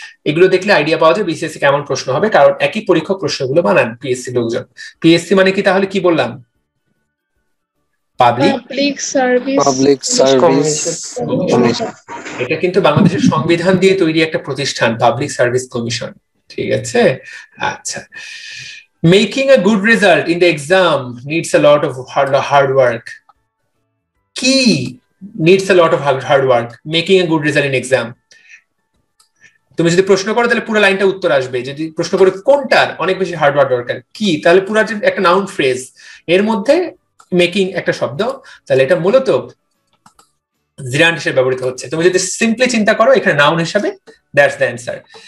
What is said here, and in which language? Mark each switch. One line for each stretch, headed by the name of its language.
Bangla: এগুলো দেখলে আইডিয়া পাওয়া যায় বিসিএস কেমন প্রশ্ন হবে, কারণ একই পরীক্ষক প্রশ্নগুলো বানান পিএসসি লোকজন। পিএসসি মানে কি তাহলে কি বললাম? Public service. এটা কিন্তু বাংলাদেশের সংবিধান দিয়ে তৈরি একটা প্রতিষ্ঠান, পাবলিক সার্ভিস কমিশন, ঠিক আছে?
English: আচ্ছা, making a good result in the exam needs a lot of hard work. Key needs a lot of hard work. Making a good result in exam.
Bangla: তুমি যদি প্রশ্ন করো তাহলে পুরো লাইনটা উত্তর আসবে। যদি প্রশ্ন করো কোনটার অনেক বেশি হার্ড ওয়ার্ক দরকার, কি, তাহলে পুরো একটা নাউন ফ্রেজ, এর মধ্যে মেকিং একটা শব্দ, তাহলে এটা মূলত জিরান্ড হিসেবে ব্যবহৃত হচ্ছে। তুমি যদি সিম্পলি চিন্তা করো এখানে নাউন হিসাবে,
English: That's the answer.